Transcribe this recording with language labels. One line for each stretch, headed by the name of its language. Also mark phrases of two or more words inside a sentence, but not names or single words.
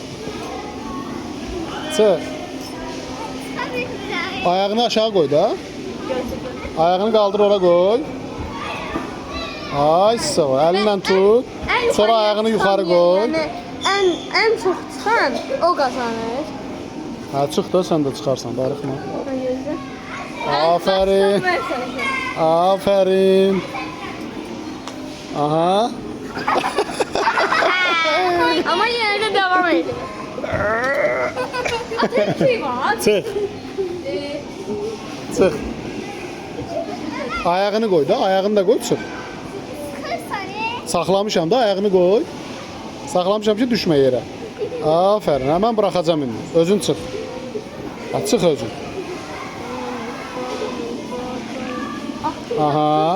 Azerbaijani: Çıx. Ayağını aşağı qoy da. Ayağını qaldır ora qoy. Ay sağ ol. Əlinlə tut. Sonra ayağını yuxarı qoy. Ən çox çıxan o qazanır. Hə, çıx da sən də çıxarsan, darıxma. Aferin. Aferin. Aha.
Turkish: Ama yine de devam edelim.
Azerbaijani: Atın bir şey var. Çıx. Çıx. Ayağını qoy da, ayağını da qoy, çıx. Saxlamışam da, ayağını qoy. Saxlamışam ki, düşmə yerə. Aferin, həmən buraxacam indi. Özün çıx. Hə, çıx özün. Aha.